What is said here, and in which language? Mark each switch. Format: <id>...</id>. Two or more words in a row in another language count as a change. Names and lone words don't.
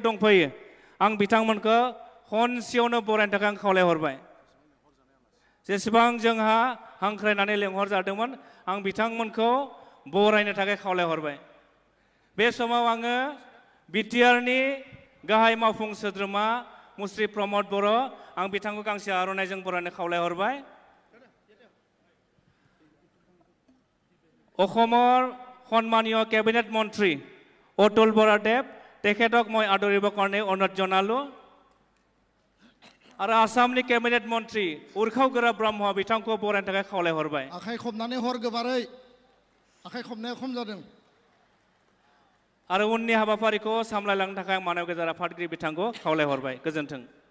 <brx>दंफैयो आं बिथांमोनखौ खनसेयावनो बरायनो थाखाय आं खावलायहरबाय जेसेबां जोंहा हांख्रायनानै लेंहरजादोंमोन आं बिथांमोनखौ बरायनो थाखाय खावलायहरबाय बे समाव आङो बिटिआरनि गाहाय मावफुं सोद्रोमा मुस्रि प्रमद बर' आं बिथांखौ गांसे आर'नाइजों बरायनो खावलायहरबाय</brx> <as>অসমৰ সন্মানীয় কেবিনেট মন্ত্ৰী অতুল বৰাদেৱ তেখেতক মই আদৰিবৰ কাৰণে অনুৰোধ জনালোঁ</as> <brx>आरो आसामनि केबिनेट मन्त्रि उरखाव गोरा ब्रह्म बिथांखौ बरायनो थाखाय खावलायहरबाय आखाइ खबनानै हर गोबारै आखाइ खबनाया खम जादों आरो उननि हाबाफारिखौ सामलायलांनो थाखाय मानव गेजेर आफादगिरि बिथांखौ खावलायहरबाय गोजोन्थों</brx>